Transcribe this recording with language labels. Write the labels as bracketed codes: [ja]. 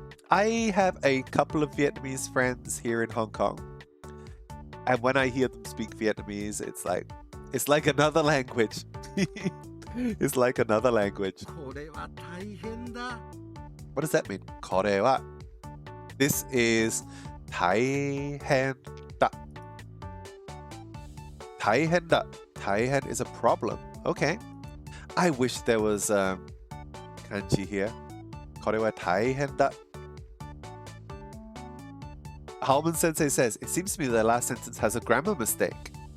[en] I have a couple of Vietnamese friends here in Hong Kong. And when I hear them speak Vietnamese, it's like another language. It's like another language. [ja] これは大変だ。 [en] What does that mean? [ja] これは [en] This is [ja] 大変だ。大変だ。 [en] 大変 is a problem. Okay. I wish there was kanji here. [ja] これは大変だ。 [en] Halman Sensei says, it seems to me the last sentence has a grammar mistake.